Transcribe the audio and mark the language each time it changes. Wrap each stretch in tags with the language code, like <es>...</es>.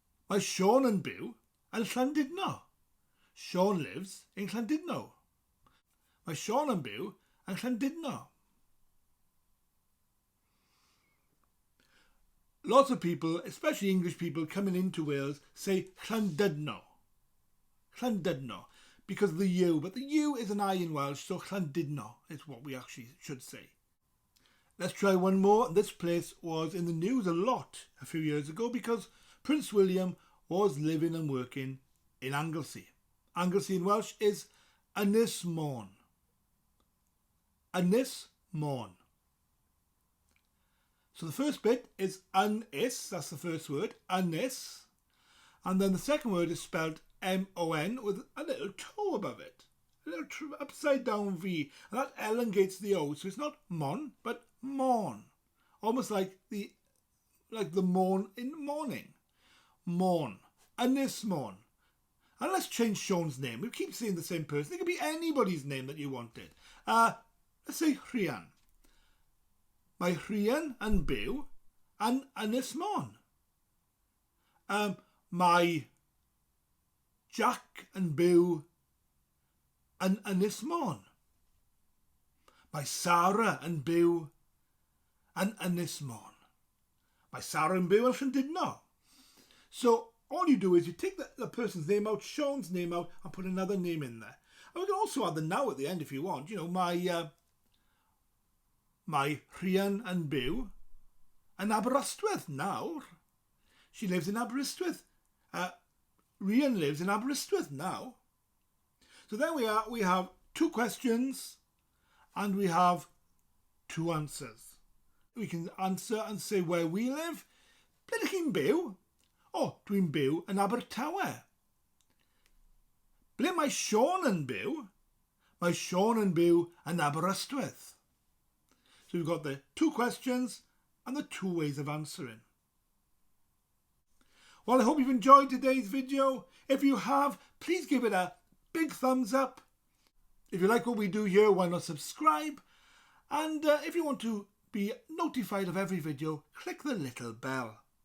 <cy>Mae Sean yn byw yn Llandudno.</cy> <en>Sean lives in Llandudno.</en> <cy>Mae Sean yn byw yn Llandudno.</cy> <en>Lots of people, especially English people coming into Wales, say Llandudno. Llandudno. Because of the U. But the U is an I in Welsh, so Llandudno is what we actually should say. Let's try one more. This place was in the news a lot a few years ago because Prince William was living and working in Anglesey. Anglesey in Welsh is Ynys Môn. Ynys Môn. So the first bit is Ynys, that's the first word, Ynys. And then the second word is spelled M-O-N with a little toe above it. A little upside down V. And that elongates the O. So it's not Mon, but Môn. Almost like the morn in morning. Môn. Ynys Môn. And let's change Sean's name. We keep saying the same person. It could be anybody's name that you wanted. Let's say Rhian.</en> <cy>Mae Rhian yn byw yn Ynys Môn. Mae Jack yn byw yn Ynys Môn. Mae Sarah yn byw yn Ynys Môn. Mae Sarah yn byw yn Llandudno.</cy> <en>So all you do is you take the person's name out, Sean's name out, and put another name in there. And we can also add the now at the end if you want. You know,</en> <cy>mae Rhian yn byw yn Aberystwyth nawr.</cy> <en>She lives in Aberystwyth. Rhian lives in Aberystwyth now. So there we are. We have two questions and we have two answers. We can answer and say where we live.</en> <cy>Ble dych chi'n byw? O, dwi'n byw yn Abertawe. Ble mae Sean yn byw? Mae Sean yn byw yn Aberystwyth.</cy> <en>So we've got the two questions and the two ways of answering. Well, I hope you've enjoyed today's video. If you have, please give it a big thumbs up. If you like what we do here, why not subscribe? And if you want to be notified of every video, click the little bell.</en>